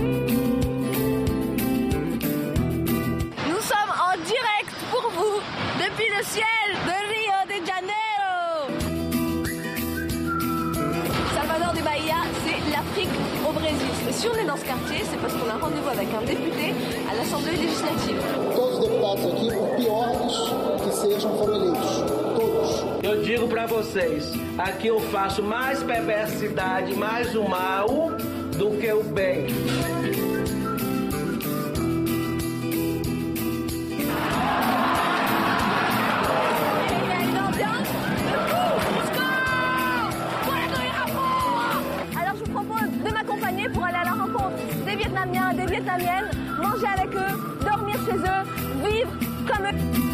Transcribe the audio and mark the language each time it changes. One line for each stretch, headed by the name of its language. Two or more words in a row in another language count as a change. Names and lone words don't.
French: Nous sommes en direct pour vous depuis le ciel de Rio de Janeiro. Salvador de Bahia, c'est l'Afrique au Brésil. Et si on est dans ce quartier, c'est parce qu'on a rendez-vous avec un député à l'Assemblée législative.
Portuguese: Todos os deputados aqui, por piores que sejam, foram eleitos. Todos. Eu digo para vocês, aqui eu faço mais perversidade, mais o mal do que o bem.
French: Alors je vous propose de m'accompagner pour aller à la rencontre des Vietnamiens, des Vietnamiennes, manger avec eux, dormir chez eux, vivre comme eux.